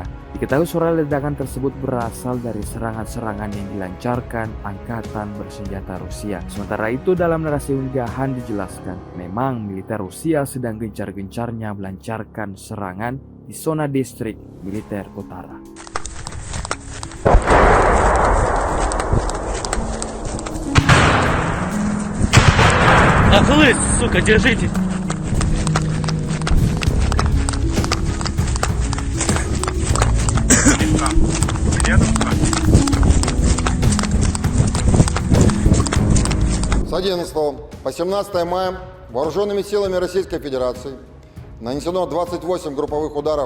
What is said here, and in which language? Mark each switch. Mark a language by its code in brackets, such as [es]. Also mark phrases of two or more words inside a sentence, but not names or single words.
[id] Diketahui suara ledakan tersebut berasal dari serangan-serangan yang dilancarkan angkatan bersenjata Rusia. Sementara itu dalam narasi unggahan dijelaskan, memang militer Rusia sedang gencar-gencarnya melancarkan serangan di zona distrik militer utara. [ru] Охлысь, сука, держите! С 11 по 17 мая вооруженными силами Российской Федерации нанесено 28 групповых ударов